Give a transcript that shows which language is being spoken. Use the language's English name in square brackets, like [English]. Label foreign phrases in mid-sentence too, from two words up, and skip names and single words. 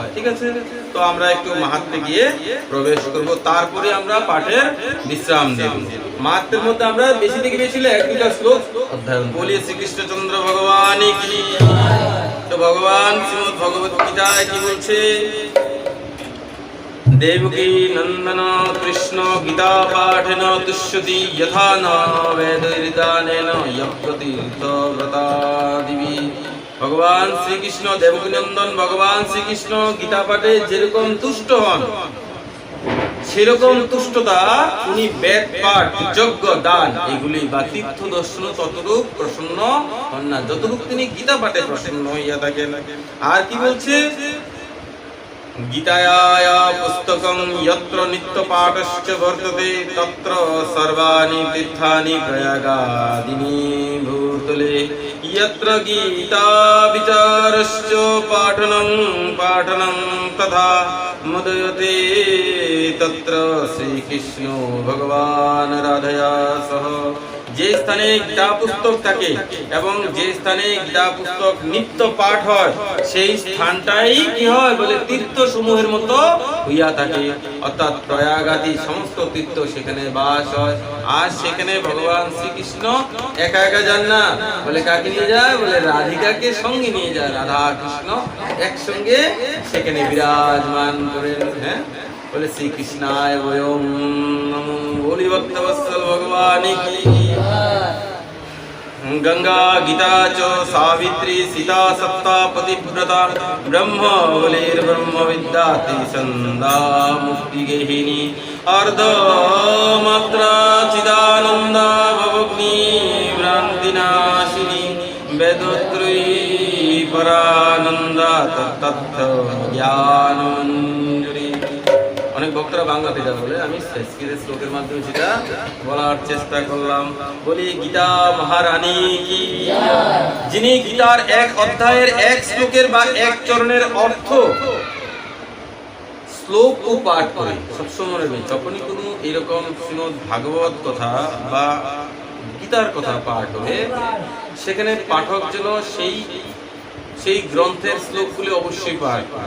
[Bangla] ঠিক আছে, তো আমরা একটু মাহাত্ম্যে গিয়ে প্রবেশ করব, তারপরে আমরা পাঠের বিশ্রাম দেব। মাহাত্ম্যের মধ্যে আমরা বেশি থেকে বেশি এক দুটা শ্লোক অধ্যয়ন বলি। শ্রীকৃষ্ণচন্দ্র ভগবান কি। তো ভগবান শ্রীমদ্ ভগবত গীতায় কি বলছে? [Sanskrit] देवकी नंदन कृष्ण गीता पाठेन तुष्यति यथा न वेदविदानेन यज्ञतीर्थ व्रतादिवि। [Bangla] ভগবান শ্রী কৃষ্ণ দেবকী নন্দন ভগবান শ্রী কৃষ্ণ গীতা পাঠে যেরকম তুষ্ট হন সেরকম তুষ্টতা উনি বেদ পাঠ যজ্ঞ দান এগুলি বা তীর্থ দর্শন ততরূপ প্রসন্ন হন না যতটুকু তিনি গীতা পাঠে প্রসন্ন হইয়া থাকেন। আর কি বলছে? [Sanskrit] गीताया पुस्तकं यत्र नित्यपाठश्च वर्तते तत्र सर्वाणि तीर्थानि प्रयागादीनि भूतले यत्र गीताविचारश्च पाठनं तथा मुदयते तत्र श्रीकृष्णो भगवान् राधया सह। [Bangla] যে স্থানে গীতা পুস্তক থাকে এবং যে স্থানে গীতা পুস্তক নিত্য পাঠ হয় সেই স্থানটাই কি হয় বলে তীর্থ সমূহের মতো হইয়া থাকে, অর্থাৎ প্রয়াগাদি সমস্ত তীর্থ সেখানে বাস হয়। আর সেখানে ভগবান শ্রীকৃষ্ণ একা একা যান না, বলে কাকে নিয়ে যায় বলে রাধিকাকে সঙ্গে নিয়ে যায়। রাধা কৃষ্ণ একসঙ্গে সেখানে বিরাজমান করেন। হ্যাঁ বলে [Sanskrit] শ্রীকৃষ্ণায় বয়ং নমো [Bangla] বলি ভক্তবৎসল ভগবান কি। [Sanskrit] गंगा गीता च सावित्री सीता सप्ता पतिव्रता ब्रह्म बलिर्ब्रह्म विद्याति संदा मुक्ति गेहिनी अर्धमात्रा चिदानंदा भवग्नि भ्रांतिनाशिनी वेदोत्रयी परानंदा तत्तथ ज्ञानमंजरी। [Bangla] অনেক ভক্তরা বাংলাতে যা বলে, আমি সংস্কৃত শ্লোকের মাধ্যমে সেটা বলার চেষ্টা করলাম। বলি গীতা মহারানী কি, যিনি গীতার এক অধ্যায়ের এক শ্লোকের বা এক চরণের অর্থ শ্লোক ও পাঠ করে সবসময় মনে রাখবেন, যখনই কোনো এরকম শ্রীমদ্ ভাগবত কথা বা গীতার কথা পাঠ হবে সেখানে পাঠক যেন সেই গ্রন্থের শ্লোকগুলি অবশ্যই পাঠ করে।